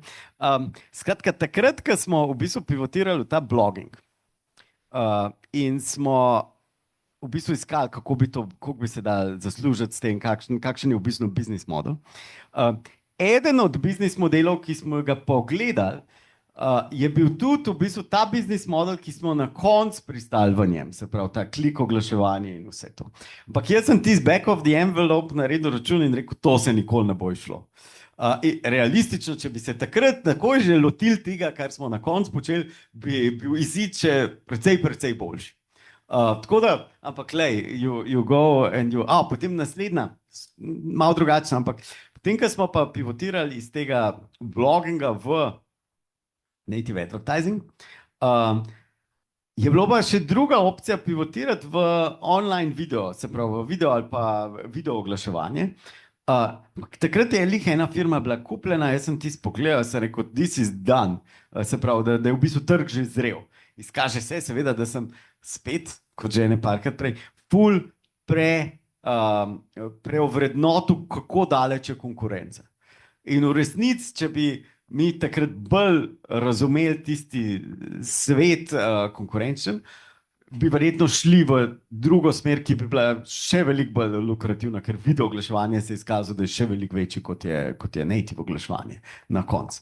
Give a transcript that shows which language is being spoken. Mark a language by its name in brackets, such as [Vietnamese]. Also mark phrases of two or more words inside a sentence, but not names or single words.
[Slovenian] Skratka, takrat, ko smo v bistvu pivotirali v ta blogging in smo v bistvu iskali, kako bi se dal zaslužiti s tem, kakšen je v bistvu biznis model. Eden od biznis modelov, ki smo ga pogledali, je bil tudi v bistvu ta biznis model, ki smo na koncu pristali v njem, se pravi ta klik oglaševanje in vse to. Ampak jaz sem tisti [English] back of the envelope [Slovenian] naredil račun in rekel, to se nikoli ne bo išlo. Realistično, če bi se takrat takoj že lotili tega, kar smo na koncu počeli, bi bil izid še precej boljši. Tako da, ampak lej, [English] you go and you, [Slovenian] potem naslednja, malo drugačna, ampak potem, ko smo pa pivotirali iz tega bloginga v [English] native advertising, [Slovenian] je bila pa še druga opcija pivotirati v [English] online video, [Slovenian] se pravi v video ali pa video oglaševanje. Takrat je lih ena firma bila kupljena, jaz sem tisto pogledal, sem rekel, [English] this is done. [Slovenian] Se pravi, da je v bistvu trg že zrel. Izkaže se, seveda, da sem spet, kot že ene parkrat prej, ful preovrednotil, kako daleč je konkurenca. In v resnici, če bi mi takrat bolj razumeli tisti svet konkurenčen, bi verjetno šli v drugo smer, ki bi bila še veliko bolj lukrativna, ker video oglaševanje se je izkazalo, da je še veliko večji, kot je native oglaševanje na koncu.